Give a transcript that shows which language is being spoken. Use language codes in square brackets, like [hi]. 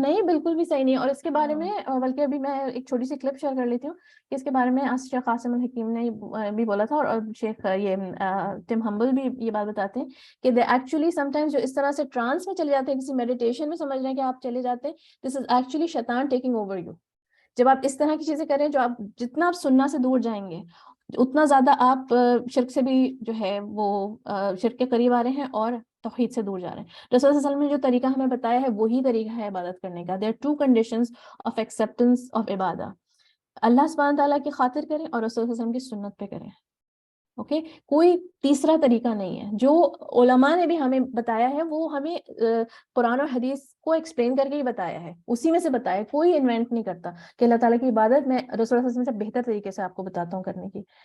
[ur] نہیں، بالکل بھی صحیح نہیں. اور اس کے بارے میں بلکہ ابھی میں ایک چھوٹی سی کلپ شیئر کر لیتی ہوں کہ اس کے بارے میں شیخ قاسم الحکیم نے بھی بولا تھا، اور شیخ یہ ٹم ہمبل بھی یہ بات بتاتے ہیں کہ [en] they actually sometimes [ur] جو اس طرح سے ٹرانس میں چلے جاتے ہیں، کسی میڈیٹیشن میں سمجھ رہے ہیں کہ آپ چلے جاتے ہیں، [en] This is actually شیطان taking over you. [ur] جب آپ اس طرح کی چیزیں کریں، جو آپ جتنا آپ سننا سے دور جائیں گے اتنا زیادہ آپ شرک سے بھی جو ہے وہ شرک کے قریب آ رہے ہیں اور توحید سے دور جا رہے ہیں. رسول صلی اللہ علیہ وسلم نے جو طریقہ ہمیں بتایا ہے وہی طریقہ ہے عبادت کرنے کا. [en] there are two conditions of acceptance of عبادہ. [ur] اللہ سبحانہ تعالیٰ کی خاطر کریں اور رسول صلی اللہ علیہ وسلم کی سنت پہ کریں. اوکے، کوئی تیسرا طریقہ نہیں ہے. جو علماء نے بھی ہمیں بتایا ہے وہ ہمیں قرآن اور حدیث کو ایکسپلین کر کے ہی بتایا ہے، اسی میں سے بتایا. کوئی انوینٹ نہیں کرتا کہ اللہ تعالیٰ کی عبادت میں رسول اللہ صلی اللہ علیہ وسلم سے بہتر طریقے سے آپ کو بتاتا ہوں کرنے کی.